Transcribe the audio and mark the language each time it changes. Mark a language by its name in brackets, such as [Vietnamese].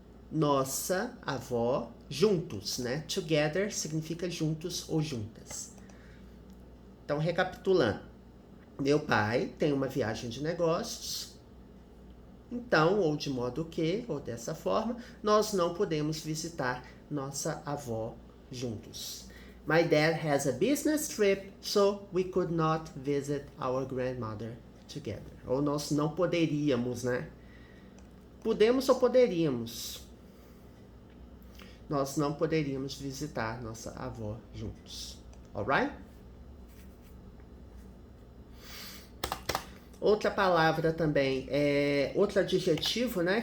[Portuguese] Nossa avó, juntos, né? Together significa juntos ou juntas. Então, recapitulando. Meu pai tem uma viagem de negócios. Então, ou de modo que, ou dessa forma, nós não podemos visitar nossa avó juntos. [English] My dad has a business trip, so we could not visit our grandmother together. [Portuguese] Ou nós não poderíamos, né? Podemos ou poderíamos? Nós não poderíamos visitar nossa avó juntos. Alright? Outra palavra também, outro adjetivo, né?